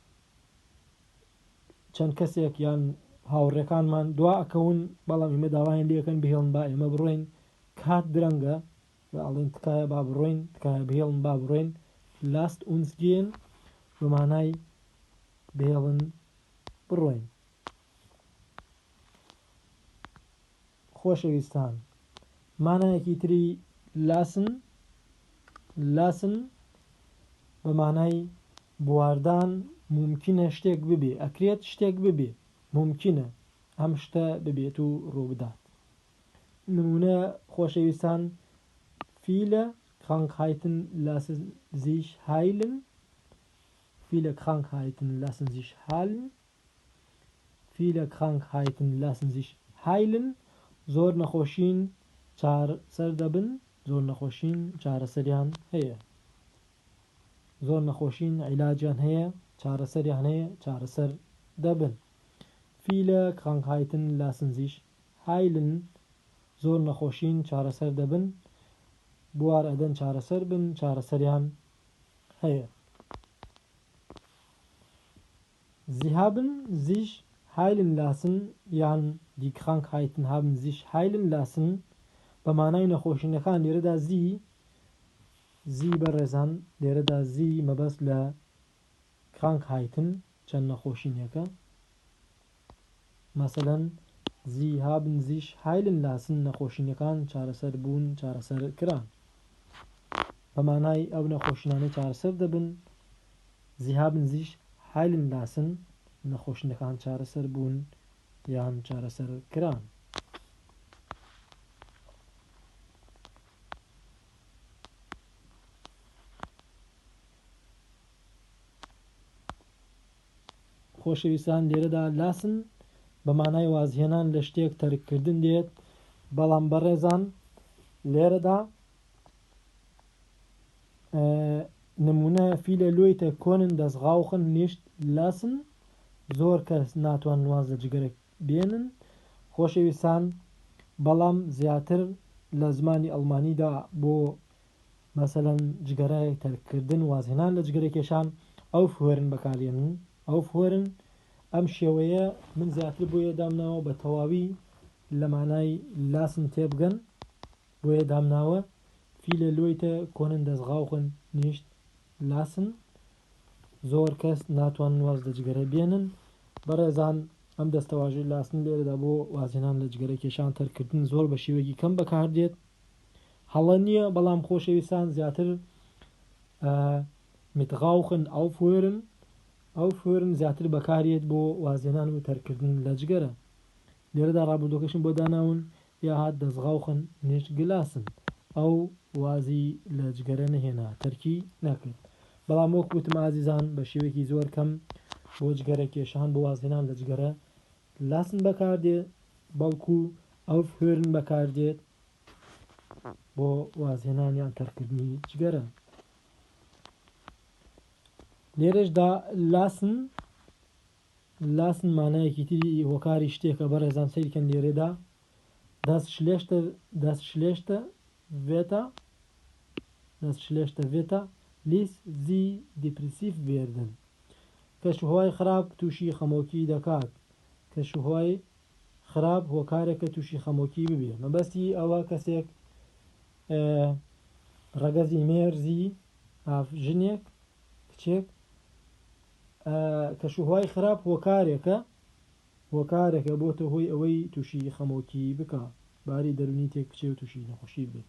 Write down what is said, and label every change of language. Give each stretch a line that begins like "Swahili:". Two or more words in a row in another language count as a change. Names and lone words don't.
Central Kurdish: چەند کەسێک یان هاوڕێکانمان دوا ئەکەون بەڵام ئێمە داوایان لێەکەن بهێڵن با ئێمە بڕۆین کات درەنگە ئەڵێن تکایە با بڕۆین تکایە بهێڵن با بڕۆین
German: lasst uns gehen
Central Kurdish: بەمانای بهێڵن بڕۆین خۆشەویستان مانایەکی تری لاسن بەمانای بواردان ممکنە شتێک ببێ ئەکرێت شتێک ببێ ممکنە ئەم شتە ببێت و ڕووبدات نمونە خۆشەویستان
German: viele Krankheiten lassen sich heilen viele Krankheiten lassen sich heilen viele Krankheiten lassen sich heilen
Central Kurdish: زۆر نەخۆشین چارەسەر دەبن زۆر نەخۆشین چارەسەریان هەیە زۆر نەخۆشین عیلاجیان هەیە چارەسەریان هەیە چارەسەر دەبن
German: viele Krankheiten lassen sich heilen
Central Kurdish: زۆر نەخۆشین چارەسەر دەبن بوار ئەدەن چارەسەر بن چارەسەریان هەیە
German: sie haben sich heilen lassen
Central Kurdish: یان
German: die Krankheiten haben sich heilen lassen
Central Kurdish: بەمانای نەخۆشینەکان لێرەدا زی بەڕێزان لێرەدا زی مەبەست لە Krankheiten چەند نەخۆشینەکە مەسەلەن
German: sie haben sich heilen lassen
Central Kurdish: نەخۆشینەکان چارەسەر بوون چارەسەر کران بەمانای ئەو نەخۆشینانە چارەسەر دەبن
German: sie haben sich heilen lassen
Central Kurdish: نەخۆشینەکان چارەسەر بوون یان چارەسەر کران خۆشەویستان لێرەدا لاسن بەمانای وازهێنان لە شتێک تەرککردن دێت بەڵام بەڕێزان لێرەدا نمونە
German: viele Leute können das Rauchen nicht lassen
Central Kurdish: زۆر کەس ناتوان واز لە جگەرە بێنن خۆشەویستان بەڵام زیاتر لە زمانی ئەڵمانیدا بۆ مەسەلەن جگەرەی تەرککردن وازهێنان لە جگەرە کێشان ئەو فوێرن بەکارێنن ئەو فوێرن ئەم شێوەیە من زیاتر بۆیە دامناوە بە تەواوی لە مانای لاسن تێبگەن بۆیە دامناوە
German: viele Leute können das Rauchen nicht lassen
Central Kurdish: زۆر کەس ناتوان واز لە جگەرە بێنن بەڕێزان ئەم دەستەواژەی لاسن لێرەدا بۆ وازهێنان لە جگەرە کێشان تەرکردن زۆر بە شێوەیەکی کەم بەکاردێت هەڵە نییە بەڵام خۆشەویستان زیاتر
German: mit Rauchen aufhören aufhören
Central Kurdish: زیاتر بەکارێت بۆ وازهێنان و تەرکردن لە جگەرە لێرەدا ڕابردووەکەشم بۆ داناون یا هات
German: das Rauchen nicht gelassen
Central Kurdish: ئەو وازی لە جگەرە نەهێنا تەرکی نەکرد بەڵام وەک وتم ئازیزان بە شێوەیەکی زۆر کەم بۆ جگەرە کێشان بۆ وازهێنان لە جگەرە لاسن بەکاردێت بەڵکو aufhören بەکاردێت بۆ وازهێنان یان تەرکردنی جگەرە لێرەشدا لاسن مانایەکی تری هۆکاری شتێکە بەڕێزان سەیرکەن لێرەدا
German: das schlechte Wetter ließ sie depressiv werden
Central Kurdish: کەشوهەوای خراپ تووشی خەمۆکی دەکات کەشوهەوای خراپ هۆکارێکە تووشی خەمۆکی ببێ. مەبەستی ئەوە کەسێک ڕەگەزی مێرزی ژنێک کچێک کەشوهوای خراپ هۆکارێکە بۆتە هۆی ئەوەی تووشی خەمۆکی بکە، باری دەرونی تێک بچێ و تووشی نەخۆشی بێت.